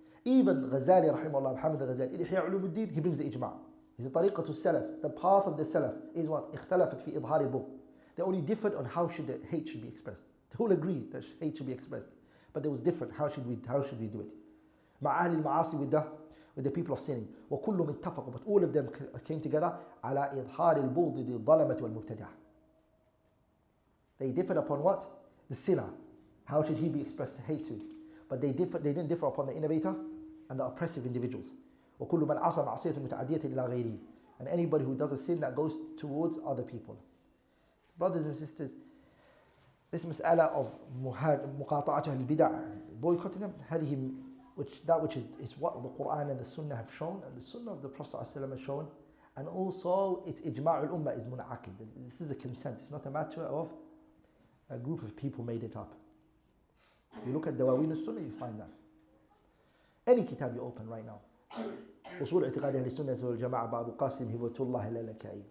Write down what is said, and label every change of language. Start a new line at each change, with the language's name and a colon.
English: Even Ghazali rahimahullah, Muhammad al-Ghazali, in Ihya Ulumuddin, he brings the ijma'. He said
Arabic: طريقة السلف,
English: the path of the Salaf is what?
Arabic: اختلفت في إظهار البغض.
English: They only differed on how the hate should be expressed. They all agree that hate should be expressed, but it was different. How should we do it?
Arabic: مع أهل المعاصي,
English: with the people of sinning.
Arabic: وكلهم اتفقوا,
English: but all of them came together
Arabic: على إظهار البغض للظلمة والمبتدعة.
English: They differed upon what? The sinner. How should he be expressed to hate to? But they didn't differ upon the innovator and the oppressive individuals.
Arabic: وكل من عصى معصية متعدية إلى غيره.
English: And anybody who does a sin that goes towards other people. So brothers and sisters, this mas'ala of muqata'atu al-bid'ah, boycotting them, which is what the Quran and the Sunnah have shown, and the Sunnah of the Prophet ﷺ has shown, and also it's ijma' al-ummah is mun'aqid. This is a consensus. It's not a matter of a group of people made it up. If you look at Dawawin al-Sunnah, you find that. Any kitab you open right now.
Arabic: أصول اعتقاد أهل السنة والجماعة بأبو قاسم هبة الله اللالكائي.